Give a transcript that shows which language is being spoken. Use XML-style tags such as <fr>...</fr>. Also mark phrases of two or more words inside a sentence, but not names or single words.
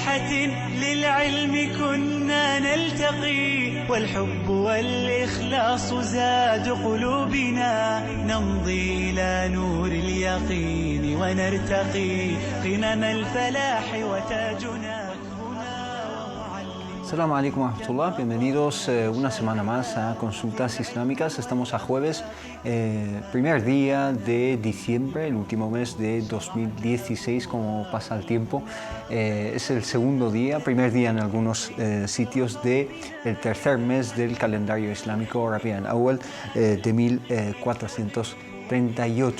<ar>بساحة للعلم كنا نلتقي، والحب والإخلاص زاد قلوبنا، نمضي إلى نور اليقين ونرتقي قمم الفلاح وتاجنا. السلام عليكم ورحمة الله,</ar> <es>bienvenidos una semana más a Consultas Islámicas. Estamos a jueves, primer día de diciembre, el último mes de 2016, como pasa el tiempo. Es el segundo día, primer día en algunos sitios del tercer mes del calendario islámico Rabi'an Awwal de 1438.</es>